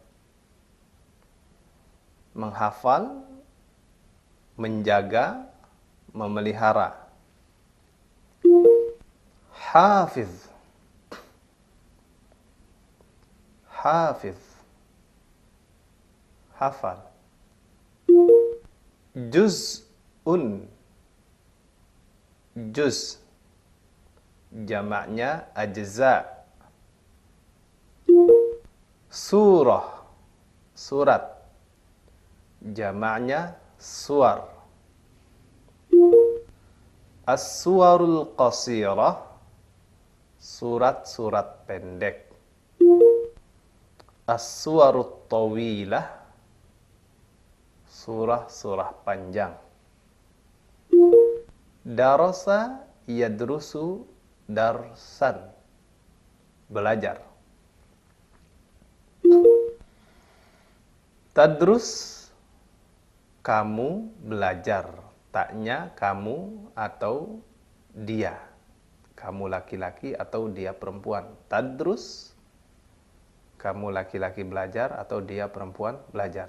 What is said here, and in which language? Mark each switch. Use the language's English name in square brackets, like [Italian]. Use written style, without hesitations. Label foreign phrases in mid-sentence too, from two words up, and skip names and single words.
[Malay] Menghafal, menjaga, memelihara. Hafiz, hafiz, hafal. Juz'un, juz, jamaknya ajza. Surah, surat, jamaknya suar. [Arabic] السور القصيرة, [Malay] surat-surat pendek. [Arabic] السور الطويلة, [Malay] surah-surah panjang. [Arabic] درس يدرس درسا, [Malay] belajar. Tadrus, kamu belajar. Taknya kamu atau dia. Kamu laki-laki atau dia perempuan. Tadrus, kamu laki-laki belajar atau dia perempuan belajar.